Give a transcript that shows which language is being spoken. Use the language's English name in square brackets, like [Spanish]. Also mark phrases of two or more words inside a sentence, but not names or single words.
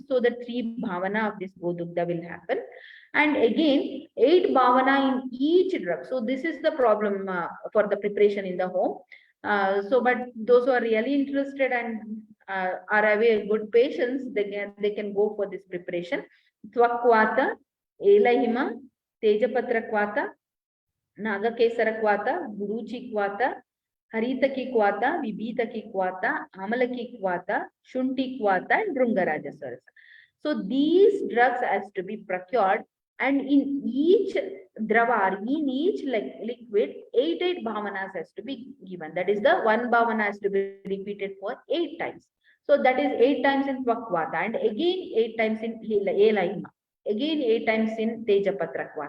[English] So the 3 bhavana of this Godugdha will happen. And again, 8 bhavana in each drug. So this is the problem for the preparation in the home. But those who are really interested and are having good patience, they can go for this preparation. Twakwata, Elahima, Tejapatra Kwata, Nagakesara Kwata, Guruchi Kwata, Haritaki Kwata, Vibhitaki Kwata, Amalaki Kwata, Shunti Kwata, and Drungaraja Sarasa. So these drugs has to be procured, and in each drava, in each liquid, 8 bhavanas has to be given. That is, the 1 bhavana has to be repeated for 8 times. So that is 8 times in Twakwata, and again 8 times in Elahima, again 8 times in Tejapatra Kwata.